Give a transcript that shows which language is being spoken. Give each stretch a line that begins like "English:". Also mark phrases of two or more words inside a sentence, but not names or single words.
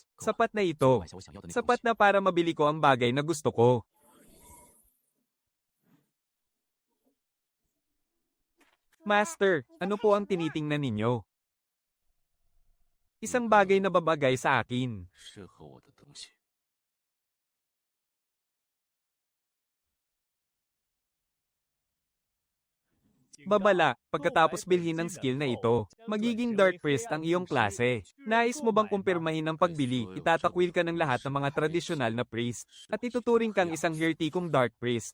Filipino: Sapat na ito. Sapat na para mabili ko ang bagay na gusto ko. Master, ano po ang tinitingnan ninyo? Isang bagay na babagay sa akin.
Chinese: 适合我的东西。
Filipino: Babala, pagkatapos bilhin ng skill na ito, magiging Dark Priest ang iyong klase. Nais mo bang kumpirmahin ang pagbili, itatakwil ka ng lahat ng mga tradisyonal na priest, at ituturing kang isang hertikong Dark Priest.